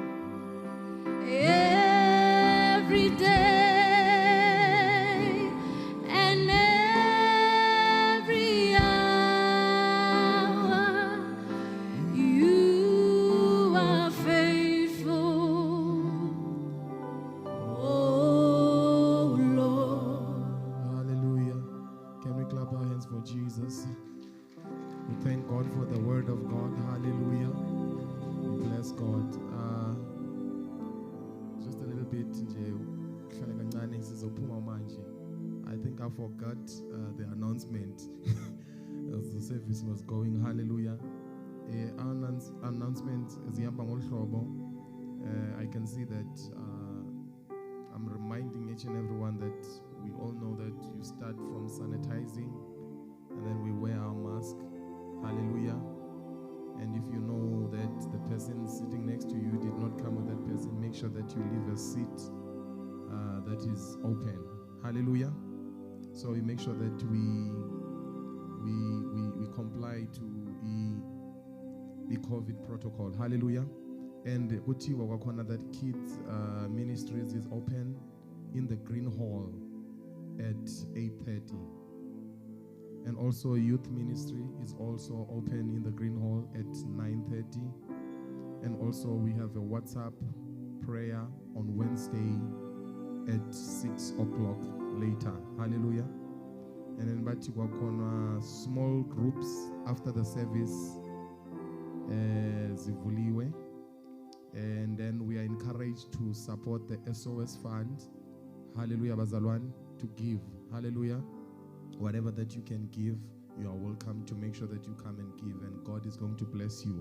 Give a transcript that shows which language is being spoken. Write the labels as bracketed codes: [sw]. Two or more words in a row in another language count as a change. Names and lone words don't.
[en] Every day and every hour, you are faithful, oh Lord. Hallelujah. Can we clap our hands for Jesus? We thank God for the word of God. Hallelujah. We bless God. Just a little bit [zu] nje, kuhlale kancane sizophuma manje. [en] I think I forgot the announcement as the service was going. [zu] Hallelujah. Announcement zihamba ngolu hlobo. [en] I can see that I'm reminding each and everyone that we all know that you start from sanitizing and then we wear our mask. Hallelujah. And if you know that the person sitting next to you did not come with that person, make sure that you leave a seat that is open. Hallelujah. So we make sure that we comply to the COVID protocol. Hallelujah. And [zu] kuthiwa kwakhona [en] that kids ministries is open in the green hall at 8:30. And also youth ministry is also open in the green hall at 9:30. And also we have a WhatsApp prayer on Wednesday at 6 o'clock later. Hallelujah. And then [zu] bathi kwakhona [en] small groups after the service zivuliwe. And then we are encouraged to support the SOS fund. Hallelujah, bazalwane, to give. Hallelujah. Whatever that you can give, you are welcome to make sure that you come and give, and God is going to bless you.